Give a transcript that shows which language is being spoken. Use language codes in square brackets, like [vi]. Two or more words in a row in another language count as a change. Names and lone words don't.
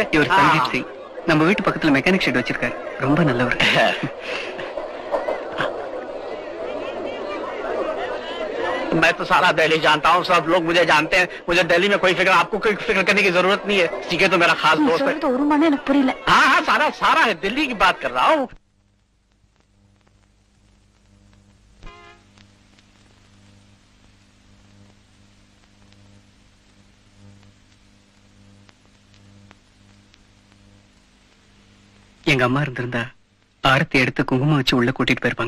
[ta] இவர் சஞ்சீப் சிங், நம்ம வீட்டு பக்கத்துல [en] mechanic shed [ta] வச்சிருக்காரு, ரொம்ப நல்லவர். [hi] मैं तो सारा दिल्ली जानता हूँ, सब लोग मुझे जानते हैं। मुझे दिल्ली में कोई फिक्र, आपको कोई फिक्र करने की जरूरत नहीं है। ठीक है, तो मेरा खास दोस्त है। [ta] ஒரு மணி எனக்கு புரியல. [hi] हाँ हाँ, सारा सारा है, दिल्ली की बात कर रहा हूँ। [ta] எங்க அம்மா இருந்திருந்தா ஆரத்தி எடுத்து குங்குமம் வச்சு உள்ள கூட்டிட்டு போயிருப்பாங்க.